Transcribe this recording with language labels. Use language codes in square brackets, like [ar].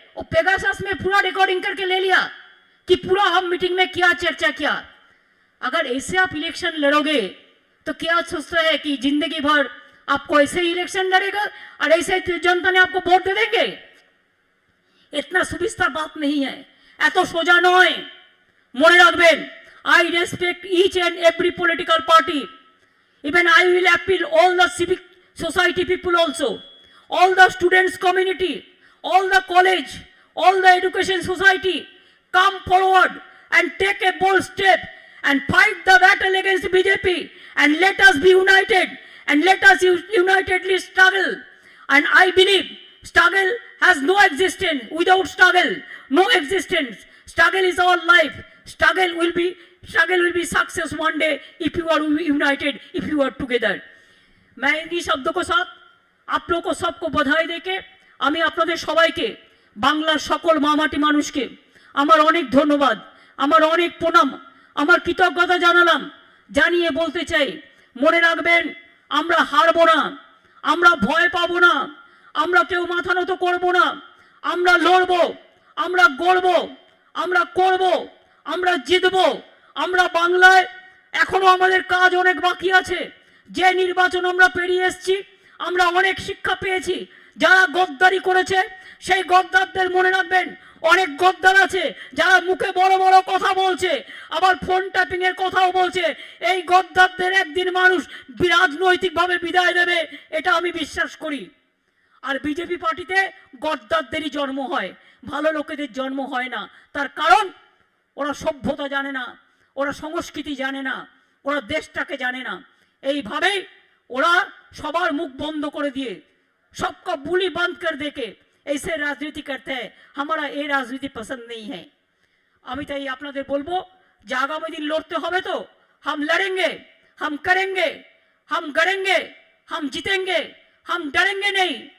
[hi] वो पेगासस में पूरा रिकॉर्डिंग करके ले लिया कि पूरा हम मीटिंग में क्या चर्चा किया। अगर ऐसे आप इलेक्शन लड़ोगे तो क्या सोचते हैं कि जिंदगी भर आपको ऐसे ही इलेक्शन लड़ेगा और ऐसे जनता ने आपको वोट दे देंगे? इतना सुविस्तार बात नहीं है, [bn] एत सोजा नय। मने राखबेन, [en] I respect each and every political party. Even I will appeal all the civic society people also, all the students community, all the college, all the education society, come forward and take a bold step and fight the battle against BJP, and let us be united, and let us unitedly struggle. And I believe struggle has no existence without struggle, no existence. Struggle is our life. Struggle will be success one day if you are united, if you are together. [hi] मैं इन्हीं शब्दों के साथ आप लोगों को सबको बधाई देके [bn] আমি আপনাদের সবাইকে বাংলার সকল মামাটি মানুষকে আমার অনেক ধন্যবাদ, আমার অনেক প্রণাম, আমার কৃতজ্ঞতা জানালাম। জানিয়ে বলতে চাই, মনে রাখবেন আমরা হারবো না, আমরা ভয় পাবো না, আমরা কেউ মাথা নত করবো না, আমরা লড়বো, আমরা গড়বো, আমরা করবো, আমরা জিতবো। আমরা বাংলায় এখনো আমাদের কাজ অনেক বাকি আছে। যে নির্বাচন আমরা পেরিয়ে এসেছি, আমরা অনেক শিক্ষা পেয়েছি। যারা গদ্দারি করেছে সেই গদ্দারদের মনে রাখবেন, অনেক গদ্দার আছে যারা মুখে বড় বড় কথা বলছে, আবার ফোন ট্যাপিং এর কথাও বলছে। এই গদ্দারদের একদিন মানুষ রাজনৈতিকভাবে বিদায় দেবে, এটা আমি বিশ্বাস করি। আর বিজেপি পার্টিতে গদ্দারদেরই জন্ম হয়, ভালো লোকেদের জন্ম হয় না। তার কারণ ওরা সভ্যতা জানে না, ওরা সংস্কৃতি জানে না, ওরা দেশটাকে জানে না। এইভাবেই ওরা সবার মুখ বন্ধ করে দিয়ে [hi] सबका बुली बंद कर देके ऐसे राजनीति करते हैं। हमारा ये राजनीति पसंद नहीं है। [bn] আমি তাই আপনাদের বলবো যে আগামী দিন লড়তে হবে তো [hi] हम लड़ेंगे, हम करेंगे, हम गड़ेंगे, हम जीतेंगे, हम डरेंगे नहीं।